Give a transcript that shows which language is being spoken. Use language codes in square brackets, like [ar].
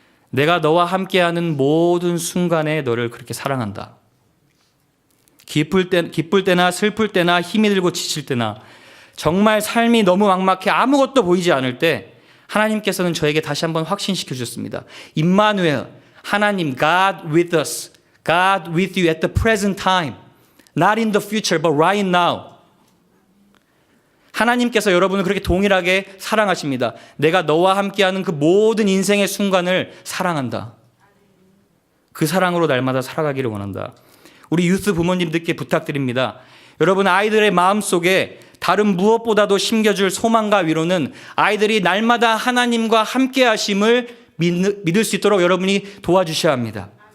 [ko] 내가 너와 함께하는 모든 순간에 너를 그렇게 사랑한다. 기쁠 때나 슬플 때나 힘이 들고 지칠 때나 정말 삶이 너무 막막해 아무것도 보이지 않을 때 하나님께서는 저에게 다시 한번 확신시켜 주셨습니다. [en] 임마누엘, 하나님, God with us, God with you at the present time, not in the future, but right now. [ko] 하나님께서 여러분을 그렇게 동일하게 사랑하십니다. 내가 너와 함께하는 그 모든 인생의 순간을 사랑한다. 그 사랑으로 날마다 살아가기를 원한다. 우리 유스 부모님들께 부탁드립니다. 여러분 아이들의 마음속에 다른 무엇보다도 심겨줄 소망과 위로는 아이들이 날마다 하나님과 함께 하심을 믿을 수 있도록 여러분이 도와주셔야 합니다.